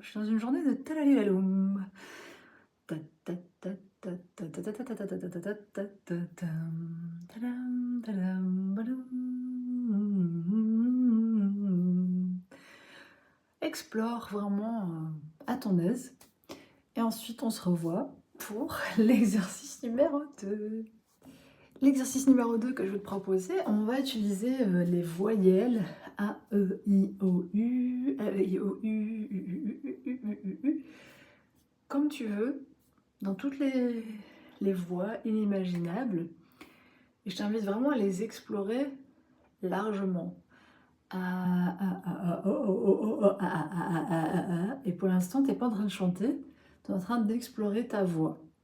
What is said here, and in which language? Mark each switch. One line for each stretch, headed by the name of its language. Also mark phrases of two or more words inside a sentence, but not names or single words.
French: Je suis dans une journée de talalilaloum. Explore vraiment à ton aise. Et ensuite, on se revoit pour l'exercice numéro 2. L'exercice numéro 2 que je vais te proposer, on va utiliser les voyelles A, E, I, O, U, A, E, I, O, U, U, U, U, U, U, U, U, comme tu veux, dans toutes les voix inimaginables. Et je t'invite vraiment à les explorer largement. Et pour l'instant, tu n'es pas en train de chanter, tu es en train d'explorer ta voix.